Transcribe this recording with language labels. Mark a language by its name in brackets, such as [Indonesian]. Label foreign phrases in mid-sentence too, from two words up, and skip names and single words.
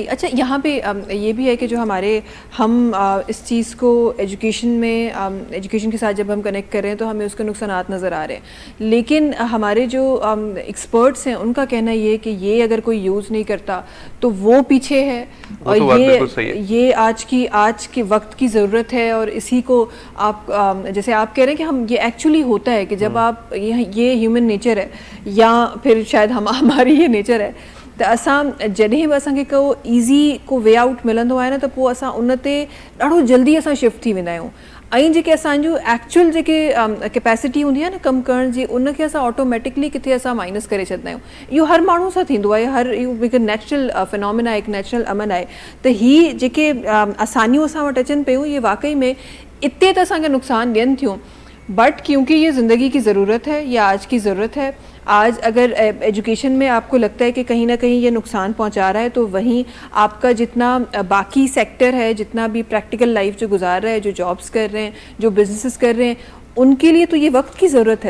[Urdu] اچھا، یہاں پہ یہ بھی ہے کہ جو ہم اس چیز کو ایجوکیشن میں ایجوکیشن کے ساتھ جب ہم کنیکٹ کر رہے ہیں تو ہمیں اس کے نقصانات نظر آ رہے ہیں، لیکن ہمارے جو ایکسپرٹس ہیں ان کا کہنا یہ ہے کہ یہ اگر کوئی یوز نہیں کرتا تو وہ پیچھے ہے، اور یہ آج کے وقت کی ضرورت ہے. اور اسی کو آپ جیسے آپ کہہ رہے ہیں کہ ہم یہ ایکچوئلی ہوتا ہے کہ جب آپ یہ [English] human nature [Urdu] ہے، یا پھر شاید ہماری یہ نیچر ہے, [Sindhi] त असां जॾहिं बि असांखे को ईज़ी को [English] way out [Sindhi] मिलंदो आहे न त पोइ असां उन ते ॾाढो जल्दी असां शिफ्ट थी वेंदा आहियूं। ऐं जेके असांजो एक्चुअल जेके कैपेसिटी हूंदी आहे न कमु करण जी, उनखे असां ऑटोमेटिकली किथे असां माइनस करे छॾंदा आहियूं। इहो हर माण्हू सां थींदो आहे, हर इहो हिकु [English] natural phenomena [Sindhi] आहे, हिकु नेचुरल अमन आहे। त हीअ जेके आसानियूं असां वटि अचनि पियूं, [Urdu] یہ واقعی میں [Sindhi] इते त असांखे नुक़सान ॾियनि थियूं, [Urdu] بٹ کیونکہ یہ زندگی کی ضرورت ہے یا آج کی ضرورت ہے، آج اگر ایجوکیشن میں آپ کو لگتا ہے کہ کہیں نہ کہیں یہ نقصان پہنچا رہا ہے، تو وہیں آپ کا جتنا باقی سیکٹر ہے، جتنا بھی [English] practical life [Urdu] جو گزار رہا ہے، جو جابز کر رہے ہیں، جو بزنسز کر رہے ہیں، ان کے لیے تو یہ وقت کی ضرورت ہے.